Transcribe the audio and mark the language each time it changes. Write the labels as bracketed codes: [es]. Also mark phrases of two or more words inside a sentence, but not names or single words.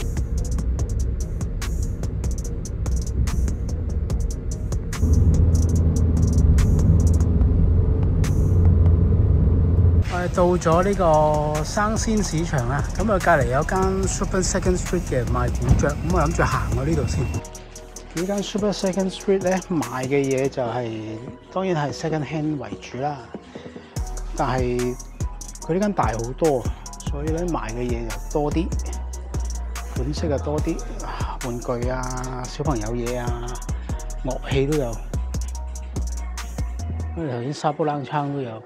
[yue] 到咗呢個生鮮市場啦，咁啊隔離有間 Super Second Street 嘅賣古着，咁我諗住行過呢度先。呢間 Super Second Street 咧賣嘅嘢就當然係 [en] second hand [yue] 為主啦，但係佢呢間大好多，所以咧賣嘅嘢又多啲，款式又多啲，玩具啊、小朋友嘢啊、樂器都有。因為頭先沙煲冷餐都有。